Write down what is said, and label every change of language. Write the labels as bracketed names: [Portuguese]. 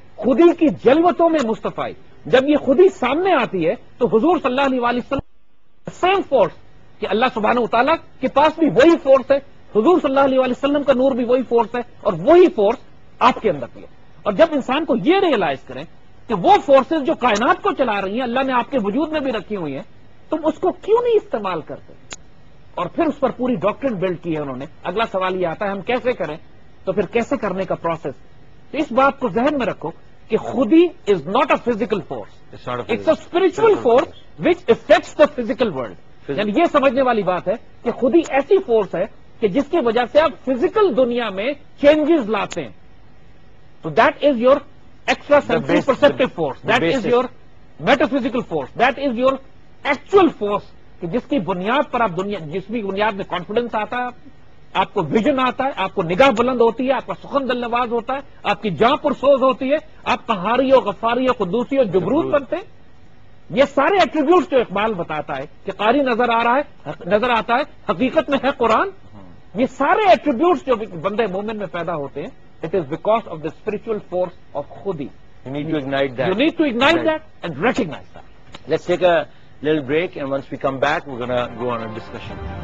[Urdu] خودی کی جلوتوں میں مصطفی، جب یہ خودی سامنے آتی ہے تو حضور صلی اللہ علیہ وسلم [English] same force [Urdu] کہ اللہ سبحانہ و تعالیٰ کے پاس بھی وہی فورس ہے، حضور صلی اللہ علیہ وسلم کا نور بھی وہی فورس ہے، اور وہی فورس آپ کے اندر بھی ہے. اور جب انسان کو یہ ریئلائز کریں کہ وہ فورسز جو کائنات کو چلا رہی ہیں اللہ نے آپ کے وجود میں بھی رکھی ہوئی ہیں، تم اس کو کیوں نہیں استعمال کرتے؟ اور پھر اس پر پوری [English] doctrine build [Urdu] کی ہے انہوں نے. اگلا سوال یہ آتا ہے ہم کیسے کریں؟ تو پھر کیسے کرنے کا پروسیس. تو اس بات کو ذہن میں رکھو کہ [English] خودی is not a physical force, it's a spiritual force which affects the physical world. [Urdu] یعنی یہ سمجھنے والی بات ہے کہ خودی ایسی فورس ہے کہ جس کی وجہ سے آپ فزیکل دنیا میں چینجز لاتے ہیں. تو [English] that is your extra sensory perceptive force, that is your metaphysical force, that is your actual force [Urdu] کہ جس کی بنیاد پر آپ دنیا، جس بھی بنیاد میں کانفیڈنس آتا ہے، آپ کو ویژن آتا ہے، آپ کو نگاہ بلند ہوتی ہے، آپ کا سخن دل نواز ہوتا ہے، آپ کی جاں پرسوز ہوتی ہے، آپ قہاری و غفاری و قدوسی و جبروت بنتے ہیں. یہ سارے ایٹریبیوٹس جو اقبال بتاتا ہے کہ قاری نظر آ رہا ہے، نظر آتا ہے، حقیقت میں ہے قرآن، یہ سارے ایٹریبیوٹس جو بندے مومن میں پیدا ہوتے ہیں، [English] It is because of the spiritual force of خودی. You need to ignite that. You need to ignite that and recognize that. Let's take a little break, and once we come back, we're going to go on a discussion.